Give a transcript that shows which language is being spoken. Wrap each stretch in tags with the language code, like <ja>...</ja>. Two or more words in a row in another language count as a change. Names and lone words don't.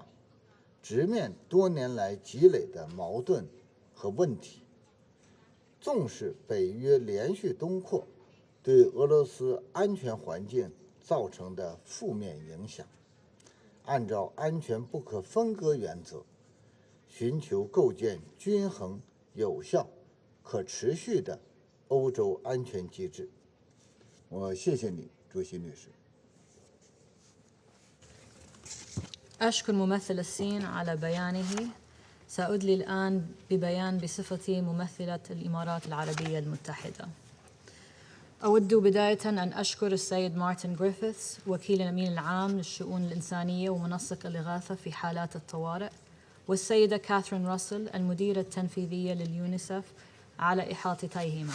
<zh>直面多年来积累的矛盾和问题，重视北约连续东扩对俄罗斯安全环境造成的负面影响，按照安全不可分割原则，寻求构建均衡、有效、可持续的欧洲安全机制。我谢谢你，主席女士。</zh> <ar>أشكر ممثل الصين على بيانه. سأدلي الآن ببيان بصفتي ممثلة الإمارات العربية المتحدة. أود بداية أن أشكر السيد مارتن جريفيثس وكيل الأمين العام للشؤون الإنسانية ومنسق الإغاثة في حالات الطوارئ، والسيدة كاثرين راسل المديرة التنفيذية لليونيسف على إحاطتيهما.</ar>